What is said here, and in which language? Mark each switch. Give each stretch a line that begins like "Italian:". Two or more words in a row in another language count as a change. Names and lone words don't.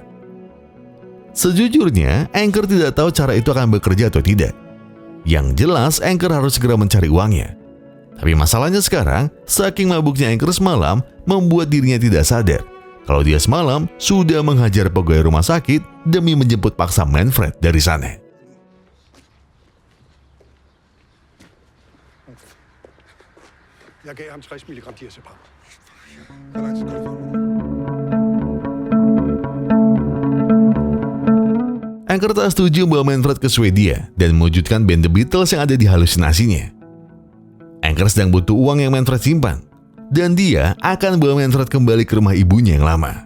Indonesian: Sejujurnya, Anchor tidak tahu cara itu akan bekerja atau tidak. Yang jelas, Anchor harus segera mencari uangnya. Tapi masalahnya sekarang, saking mabuknya Anchor semalam membuat dirinya tidak sadar kalau dia semalam sudah menghajar pegawai rumah sakit demi menjemput paksa Manfred dari sana.
Danish: Jeg gav ham 60 mg diazepam. Hvor lang tid går det for?
Indonesian: Anchor tak setuju bawa Manfred ke Swedia dan mewujudkan band The Beatles yang ada di halusinasinya. Anchor sedang butuh uang yang Manfred simpan, dan dia akan bawa Manfred kembali ke rumah ibunya yang lama.